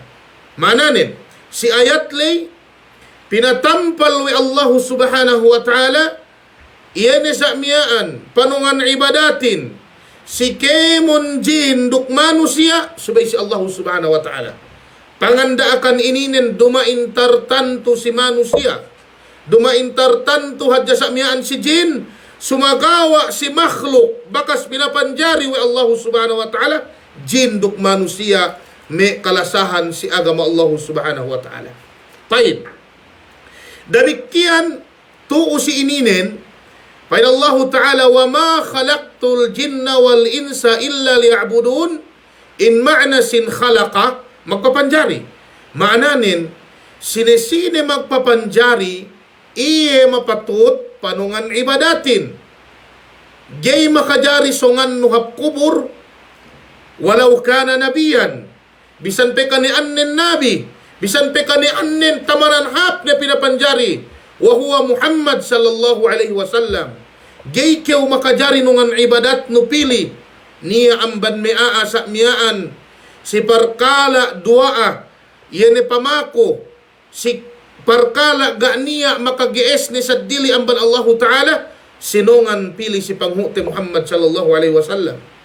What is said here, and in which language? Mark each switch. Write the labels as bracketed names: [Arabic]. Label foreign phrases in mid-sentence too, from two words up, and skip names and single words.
[Tausug] Mananin si ayat lay pinatampal we Allah [Arabic] سبحانه وتعالى [Tausug] iyan sa miyaan panungan ibadatin si kemon jin duk manusia subay si Allah [Arabic] سبحانه وتعالى. [Tausug] Panganda akan ininen dumain tartanto si manusia. Dumain tartanto hadya sa miyaan si jin. Sumagawa si makhluk. Bakas pinapanjari wa Allah [Arabic] سبحانه وتعالى. [Tausug] Jin duk manusia. May kalasahan si agama Allah [Arabic] سبحانه وتعالى. [Tausug] Taib. Demikian tuo si ininen. [Arabic] فالله تعالى وما خلقت الجن والإنس إلا ليعبدون. [Tausug] In ma'na sin khalaqa magpapanjari. Maananin, sinesine magpapanjari, iye mapatut panungan ibadatin. Gay makajari songan nuhap kubur, walau kana nabiyan. Bisan pe kani annen nabi, bisan pe kani annen tamanan hap na pinapanjari, [Arabic] وهو محمد صلى الله عليه وسلم. [Tausug] Gay kew makajari nungan ibadat no pili, niya amban mea sa miyaan, si parkala duaa, yene pamako, si parkala ganiya makagies ni sadili amban Allah Ta'ala, sinungan pili si panghuti Muhammad [Arabic] صلى الله عليه وسلم.